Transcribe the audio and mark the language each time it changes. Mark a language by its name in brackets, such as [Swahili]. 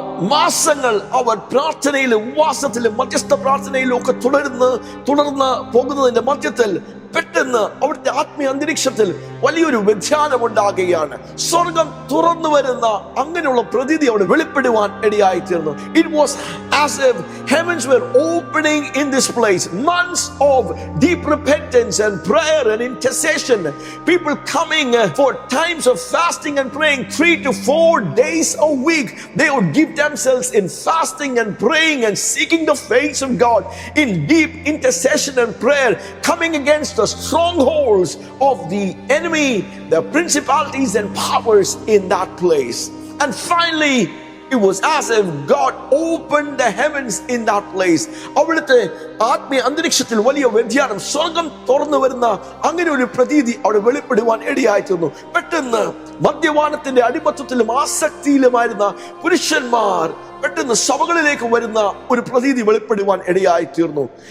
[Malayalam] മാസങ്ങൾ അവർ പ്രാർത്ഥനയിലും ഉപവാസത്തിലും മധ്യസ്ഥ പ്രാർത്ഥനയിലും ഒക്കെ തുടർന്ന് പോകുന്നതിന്റെ മധ്യത്തിൽ പെട്ടെന്ന് അവിടുത്തെ ആത്മീയ അന്തരീക്ഷത്തിൽ വലിയൊരു വ്യതിയാനം ഉണ്ടാകുകയാണ്. സ്വർഗം തുറന്നു വരുന്ന അങ്ങനെയുള്ള പ്രതീതി അവിടെ വെളിപ്പെടുവാൻ ഇടയായി തീർന്നു. [English] It was as if heavens were opening in this place. Months of deep repentance and prayer and intercession. People coming for times of fasting and praying 3 to 4 days a week. They would give themselves in fasting and praying and seeking the face of God in deep intercession and prayer, coming against the strongholds of the enemy, the principalities and powers in that place. And finally, it was as if God opened the heavens in that place. [Malayalam] അവിടുത്തെ ആത്മീയ അന്തരീക്ഷത്തിൽ വലിയ വ്യതിയാനം, സ്വർഗം തുറന്നു വരുന്ന അങ്ങനെ ഒരു പ്രതീതി അവിടെ വെളിപ്പെടുവാൻ ഇടയായിത്തീർന്നു. പെട്ടെന്ന് മദ്യപാനത്തിന്റെ അടിമത്വത്തിലും ആസക്തിയിലുമായിരുന്ന പുരുഷന്മാർ പെട്ടെന്ന് സഭകളിലേക്ക് വരുന്ന ഒരു പ്രതീതി വെളിപ്പെടുവാൻ ഇടയായി തീർന്നു.